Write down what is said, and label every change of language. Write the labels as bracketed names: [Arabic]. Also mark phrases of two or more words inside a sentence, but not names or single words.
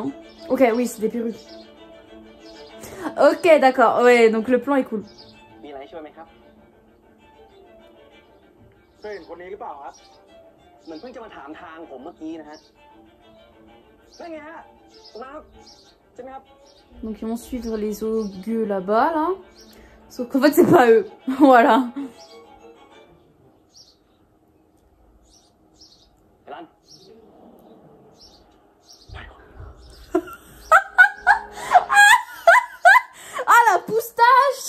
[French] Ok, oui, c'est des perruques. Ok, d'accord. Ouais, donc le plan est cool. [Thai] มีอะไรช่วยไหมครับ เคยเห็นคนนี้หรือเปล่าครับ เหมือนเพิ่งจะมาถามทางผมเมื่อกี้นะฮะนั่นไงฮะนะครับใช่ไหมครับ [French] Donc ils vont suivre les gueux là-bas, là. Sauf qu'en fait, c'est pas eux. Voilà. [Thai] รัน [French] Ah la moustache.